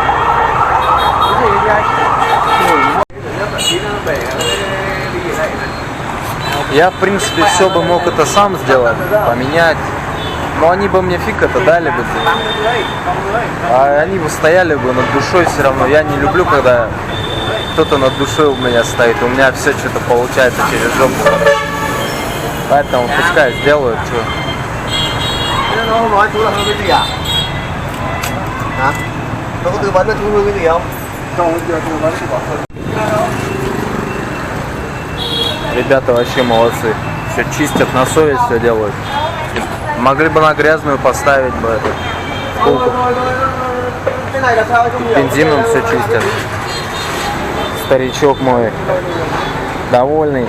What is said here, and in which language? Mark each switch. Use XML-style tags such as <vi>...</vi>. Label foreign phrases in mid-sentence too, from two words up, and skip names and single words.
<ru>Я, в принципе, все бы мог это сам сделать, поменять. Но они бы мне фиг это дали бы. А они бы стояли бы над душой все равно. Я не люблю, когда кто-то над душой у меня стоит. У меня все что-то получается через жопу. Поэтому пускай сделают, что.</ru> <vi>Hả? Nó có tư vấn cho chú Hương cái gì không? Không, chưa tư vấn thì bỏ thôi.</vi> <ru>Ребята вообще молодцы. Все чистят на совесть, все делают. Могли бы на грязную поставить бы эту втулку. Бензином все чистят. Старичок мой довольный.</ru>